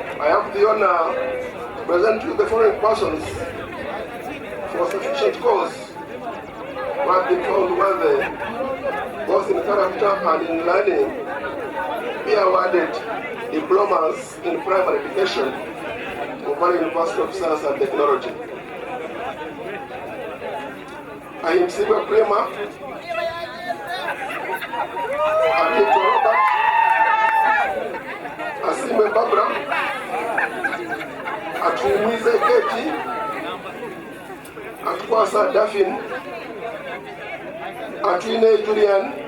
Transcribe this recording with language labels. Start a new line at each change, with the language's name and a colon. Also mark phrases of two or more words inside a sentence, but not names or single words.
English: I have the honor to present you the following persons for sufficient cause who have been found worthy, both in character and in learning, be awarded diplomas in primary education of Valley University of Science and Technology. I am Silva Prema, Adito Robert, Asime Barbara, Atumize Keti, Atukwasa Daphne, Atwine Julian,